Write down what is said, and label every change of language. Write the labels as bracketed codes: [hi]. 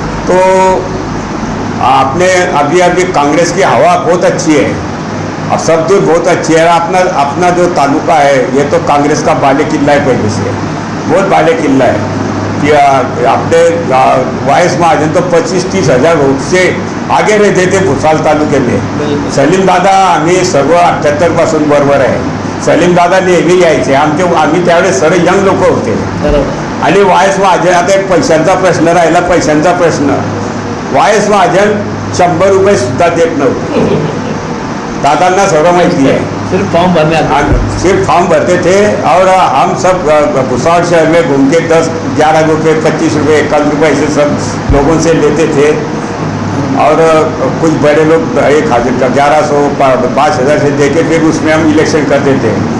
[hi] तो आपने अभी कांग्रेस की हवा बहुत अच्छी है और सब जो बहुत अच्छी है। अपना जो तालुका है ये तो कांग्रेस का बाले किला है, पहले से बहुत बाले किला है कि अपने वाइस महाजन तो 25-30 हज़ार वोट से आगे रहते थे भुसावल तालुके में। [mr] सलीम दादा आम्ही सर्व 78 पासून बरोबर आहे। सलीम दादा नेहमी यायचे, आम्ही त्यावेळेस सर्व यंग लोक होते। आणि वायस महाजन, आता एक पैशांचा प्रश्न राहिला, पैशांचा प्रश्न, वायस महाजन 100 रुपये सुद्धा देत नव्हते. दादांना सर्व माहिती है. [hi] सिर्फ फॉर्म भरने आता और सिर्फ फॉर्म भरते थे और हम सब भुसावल शहर में घूम के 10-11 रुपये 25 रुपये 1 रुपये ऐसे सब लोगों से लेते थे. और कुछ बड़े लोग 1,000 का 1100 5,000 से दे के फिर उसमें हम इलेक्शन करते थे.